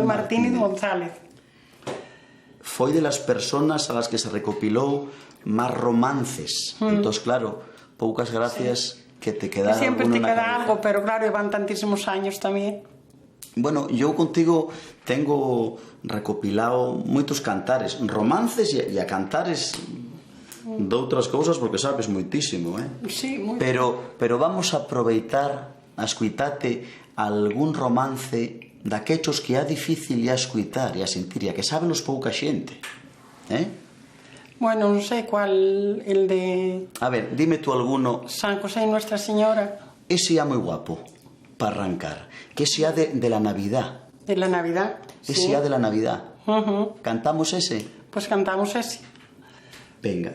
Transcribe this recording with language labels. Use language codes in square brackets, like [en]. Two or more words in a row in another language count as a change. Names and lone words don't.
[gl] Martínez González. Foi [es] de las personas a las que [gl] se recopilou máis romances. Entón, claro, poucas gracias, sí, que te quedara [es] siempre alguno te na queda cabeza. algo, pero claro, van tantísimos años tamén. Bueno, yo contigo tengo recopilado [gl] moitos cantares, romances e a cantares de outras cousas, porque sabes moitísimo, Sí, moi. Pero vamos a aproveitar a escuitarte algún romance daquechos que é difícil a escuitar e a sentir, e a que saben os pouca xente, Bueno, non sei cuál, el de... [es] A ver, dime tú alguno. San José y Nuestra Señora. Ese ya muy guapo, para arrancar. Que sea de la Navidad. De la Navidad. Ese ya de la Navidad. ¿Cantamos ese? Pues cantamos ese. Venga.